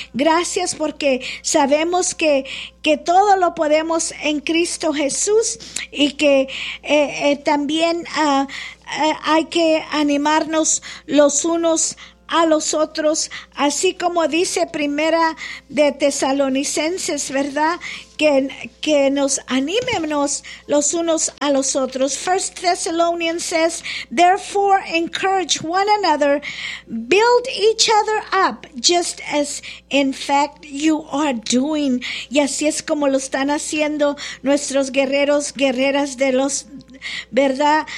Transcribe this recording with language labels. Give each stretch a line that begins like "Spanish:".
Spanish: Gracias porque sabemos que todo lo podemos en Cristo Jesús, y que también hay que animarnos los unos a los otros, así como dice Primera de Tesalonicenses, ¿verdad? Que nos animemos los unos a los otros.
English: First Thessalonians says, therefore encourage one another, build each other up, just as in fact you are doing.
Spanish: Y así es como lo están haciendo nuestros guerreros, guerreras de los, ¿verdad?